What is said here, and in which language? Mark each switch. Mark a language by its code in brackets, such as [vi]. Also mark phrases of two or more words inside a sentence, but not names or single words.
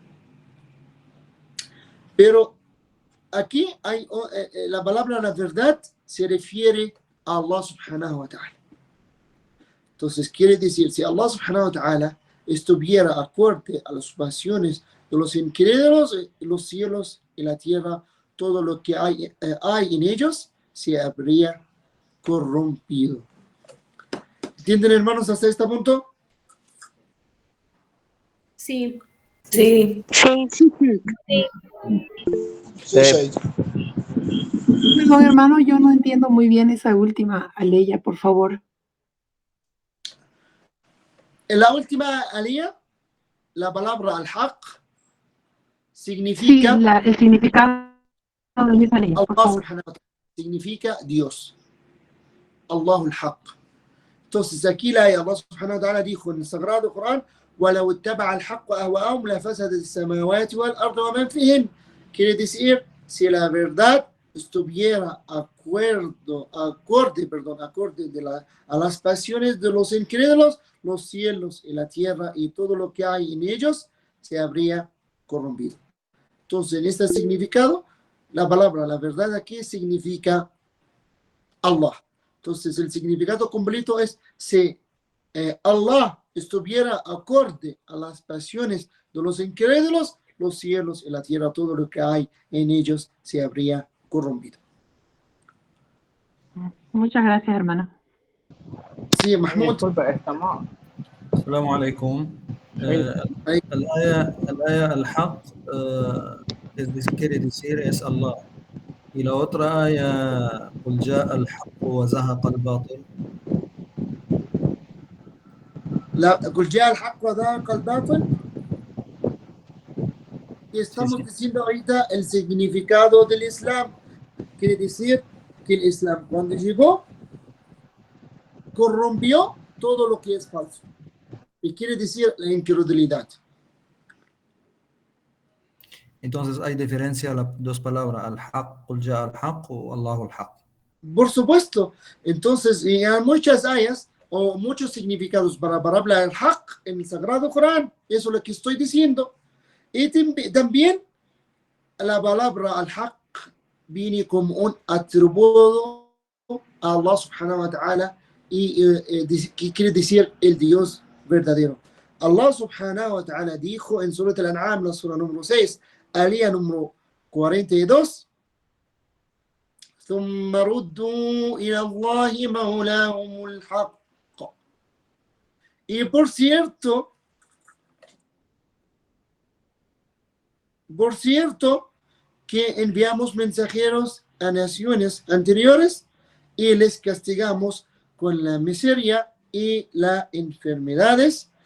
[es] Pero aquí hay la palabra la verdad se refiere a [ar] الله سبحانه وتعالى. [es] Entonces quiere decir, si [ar] الله سبحانه وتعالى [es] estuviera acorde a las pasiones de los incrédulos, los cielos y la tierra, todo lo que hay en ellos se habría corrompido. ¿Entienden, hermanos, hasta este punto? Sí. Sí. No, hermano, yo no entiendo muy bien esa última aleya, por favor. En la última alía, la palabra al-haq significa... Sí, el significado de esa aleya, por Allah favor. [ar] سبحانه وتعالى [es] significa Dios. [ar] الله الحق. [es] Entonces aquí la [ar] الله سبحانه وتعالى [es] dijo en el sagrado Corán: [ar] وَلَوْ اتَّبَعَ الْحَقُّ أَهْوَاءَهُمْ لَفَسَدَتِ السَّمَاوَاتُ وَالْأَرْضُ وَمَنْ فِيهِنَّ. [es] Quiere decir, si la verdad estuviera acorde a las pasiones de los incrédulos, los cielos y la tierra y todo lo que hay en ellos se habría corrompido. Entonces, en este significado, la palabra la verdad aquí significa Allah. Entonces, el significado completo es: si Allah estuviera acorde a las pasiones de los incrédulos, los cielos y la tierra, todo lo que hay en ellos se habría corrompido. Muchas gracias, hermano. Sí, Mahmoud. Disculpa, estamos. [ar] السلام عليكم. الآية الحق [es] quiere decir es [ar] Allah. [es] Y la otra [ar] آية قل جاء الحق وزهق الباطل. قل جاء الحق وزهق الباطل. [es] Y estamos diciendo ahorita el significado del Islam. Quiere decir que el Islam, cuando llegó, corrompió todo lo que es falso. Y quiere decir la incredulidad. Entonces hay diferencia las dos palabras, [ar] al-haq, قل جاء الحق o الله الحق. [es] Por supuesto. Entonces, hay muchas ayas o muchos significados para hablar del haq en el Sagrado Corán. Eso es lo que estoy diciendo. Y también la palabra al-haq viene como un atributo a [ar] الله سبحانه وتعالى [es] y que quiere decir el Dios verdadero. [ar] الله سبحانه وتعالى [es] dijo en Surat al-An'am, la sura número 6, alía número 42, [ar] ثم ردوا إلى الله مولاهم الحق. [es] Y por cierto, que enviamos mensajeros a naciones anteriores y les castigamos con la miseria y las enfermedades.